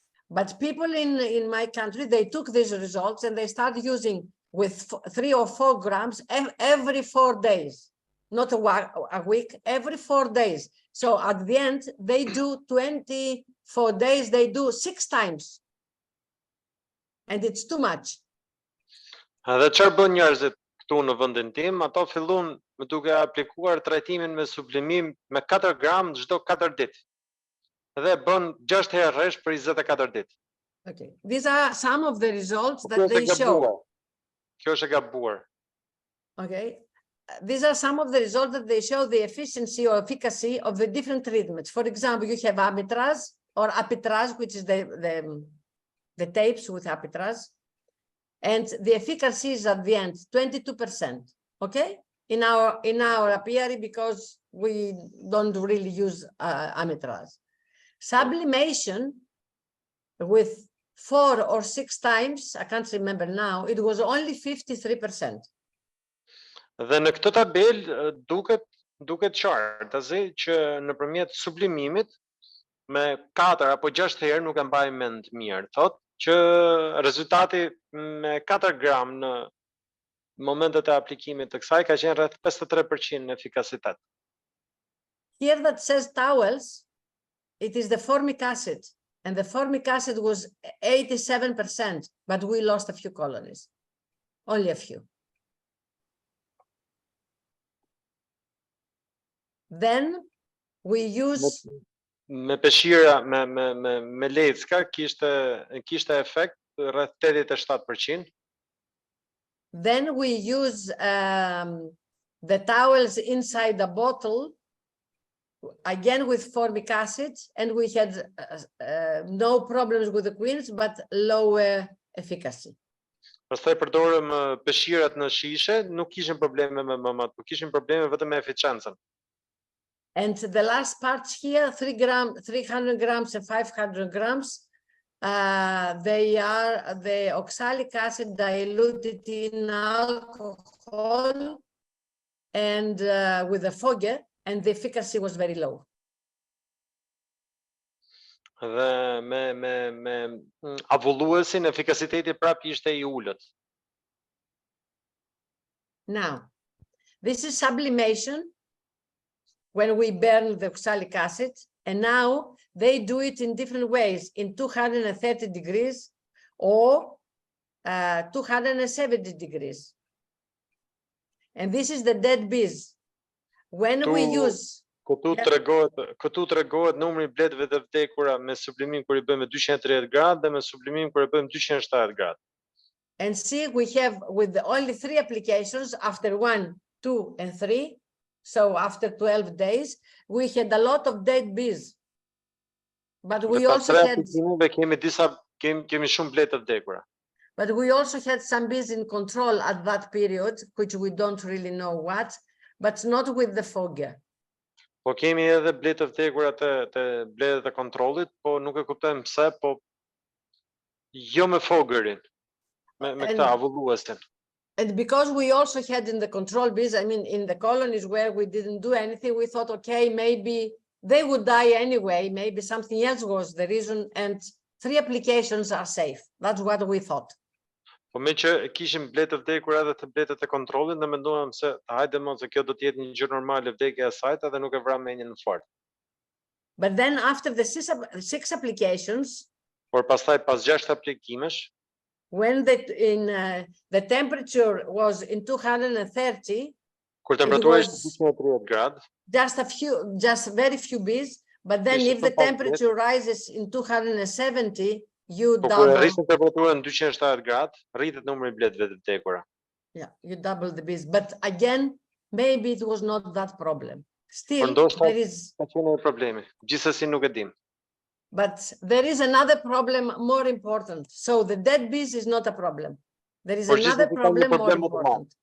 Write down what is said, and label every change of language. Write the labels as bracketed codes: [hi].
[en] But people in my country, they took these results and they started using with 3 or 4 grams every 4 days. Not a week, every 4 days. So at the end, they do 24 days, they do 6 times. And it's too much. [sq] Dhe çfarë bën njerëzit këtu në vendin tim? Ato fillun me duke aplikuar trajtimin me sublimim me 4 gram çdo 4 ditë. Dhe bën 6 herë rresh për 24 ditë. [en] Okay. These are some of the results that they show. [sq] Kjo është e gabuar. [en] Okay. These are some of the results that they show the efficiency or efficacy of the different treatments. For example, you have amitraz or apitraz, which is the tapes with apitraz, and the efficacy is at the end 22%. Okay, in our apiary, because we don't really use amitraz. Sublimation with 4 or 6 times, I can't remember now, it was only 53%. [sq] Dhe në këtë tabel duket qartë që nëpërmjet sublimimit me 4 apo 6 herë, nuk e mbaj mend mirë, thotë që rezultati me 4 gram në momentet e aplikimit të kësaj ka qenë rreth 53% në efikasitet. [en] Here that says towels, it is the formic acid, and the formic acid was 87%, but we lost a few colonies, only a few. Then we use [sq] me peshira me lecka kishte effekt rreth 87%. [en] Then we use the towels inside the bottle, again with formic acid, and we had no problems with the queens, but lower efficacy. [sq] Pastaj përdorëm peshirat në shishe, nuk kishin probleme me mamat, por kishin probleme vetëm me eficiencën. [en] And the last parts here, 300 grams and 500 grams, they are the oxalic acid diluted in alcohol and with a fogger, and the efficacy was very low. [sq] Dhe me avulluesin efikasiteti prap ishte I ulët. [en] Now, this is sublimation when we burn the oxalic acid, and now they do it in different ways, in 230 degrees or 270 degrees. And this is the dead bees. When we use... [sq] Këtu tregohet numri I bletëve të vdekura me sublimim kur I bëjmë 230 gradë dhe me sublimim kur I bëjmë 270 gradë. [en] And see, we have with only 3 applications, after 1, 2, and 3, so after 12 days, we had a lot of dead bees. But we also had... [sq] Kemi shumë bletë të vdekura. [en] But we also had some bees in control at that period, which we don't really know what, but not with the fogger. [sq] Po kemi edhe bletë të vdekura të bletët e kontrollit, po nuk e kuptojmë pse, po jo me fogërin, me këta avulluesin. [en] And because we also had in the control bees, I mean, in the colonies where we didn't do anything, we thought, okay, maybe they would die anyway, maybe something else was the reason, and 3 applications are safe. That's what we thought. [sq] Po me që kishim bletë të vdekura edhe të bletët e kontrollit, ne menduam se hajde mos se kjo do të jetë një gjë normale vdekja e saj edhe nuk e vram menjen në fort. [en] But then after the 6 applications, [sq] por pastaj pas 6 aplikimesh, [en] when the temperature was in 230, [sq] kur temperatura ishte 230 gradë, [en] just very few bees, but then if the temperature rises in 270, you double. [sq] Rritet temperatura në 270 gradë, rritet numri I bletëve të vdekura. [en] Yeah, you double the bees, but again, maybe it was not that problem. Still, there is. [sq] Problemi. Gjithsesi nuk e dim. [en] But there is another problem more important. So the dead bees is not a problem. There is another problem more important.